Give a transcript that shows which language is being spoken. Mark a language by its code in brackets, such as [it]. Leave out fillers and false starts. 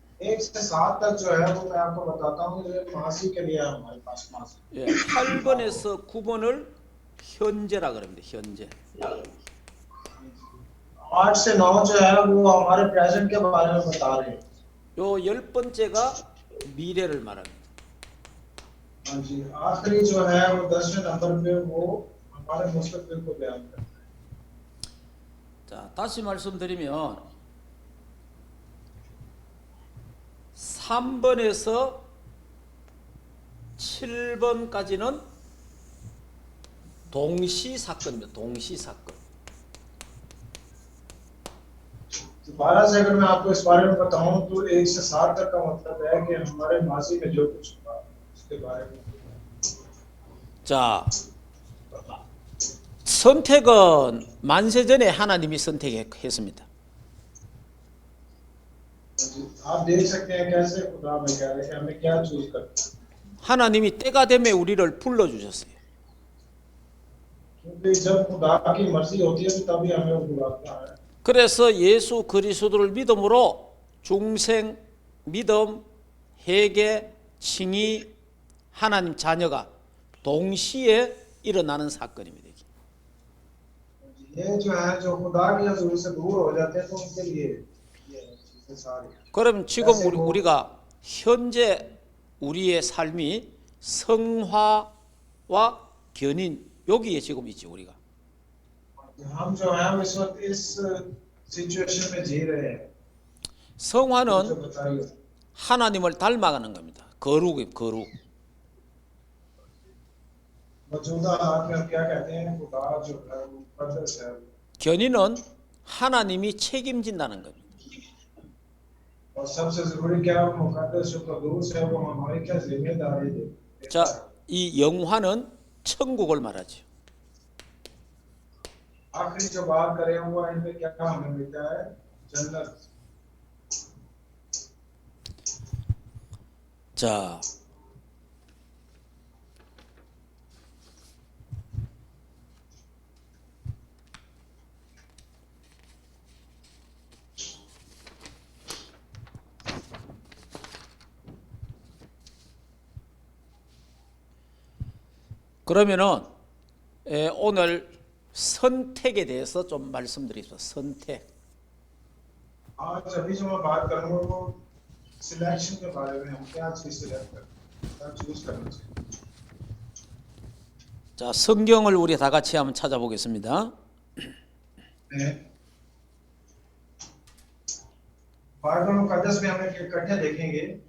[hi] एक से 7 तक जो है वो मैं आपको बताता हूँ जो मासी के लिए है हमारे पास मासी। [ko] 예, 8번에서 9번을 현재라 그럽니다. 현재. [hi] 8 से 9 जो है वो हमारे प्रेजेंट के बारे में बता रहे हैं। [ko] 요 10번째가 미래를 말합니다. [hi] हाँ जी, आखिरी जो है वो 10वें नंबर पे वो हमारे मुस्तकबिल को बयान करता है। [ko] 자, 다시 말씀드리면 3번에서 7번까지는 동시 사건입니다. 동시 사건. [hi] 12 से अगर मैं आपको इस बारे में बताऊं तो 1 से 7 तक का मतलब है कि हमारे माजी में जो कुछ हुआ उसके बारे में। [ko] 자, 선택은 만세전에 하나님이 선택했습니다. [hi] आप देख सकते हैं कैसे खुदा में कह रहे हैं कि हमें क्या चूज करना है। [ko] 하나님이 때가 되면 우리를 불러주셨어요. [hi] क्योंकि जब खुदा की मर्जी होती है तो तभी हमें वो बुलाता है। [ko] 그래서 예수 그리스도를 믿음으로 중생, 믿음, 회개, 칭의, 하나님 자녀가 동시에 일어나는 사건입니다. [hi] ये जो है जो खुदा की हजूरी से दूर हो जाते हैं तो उनके लिए ये चीजें सारी। [ko] 그럼 지금 우리가 현재 우리의 삶이 성화와 견인 여기에 지금 있지 우리가. [hi] हम जो है हम इस वक्त इस सिचुएशन में जी रहे हैं। [ko] 성화는 [hi] जो बताइए [ko] 하나님을 닮아가는 겁니다. 거룩이 거룩. [hi] मौजूदा हालात में हम क्या कहते हैं खुदा जो है वो मुकद्दस है। [ko] 견인은 하나님이 책임진다는 겁니다. [hi] और सबसे जरूरी क्या है मुकद्दस जो कदूस है वो हमारी क्या जिम्मेदारी है। [ko] 자, 이 영화는 천국을 말하죠. [hi] आखिरी जो बात करें हुआ इनमें क्या हमें मिलता है जन्नत। [ko] 자, 그러면은 오늘 선택에 대해서 좀 말씀드리겠습니다. 선택. [hi] आज अभी जो मैं बात करूंगा वो सिलेक्शन के बारे में हम क्या चीज सिलेक्ट करते हैं क्या चूज करना चाहिए। [ko] 자, 성경을 우리 다 같이 한번 찾아보겠습니다. [hi] बाइबल मुकद्दस में हम इकट्ठे देखेंगे।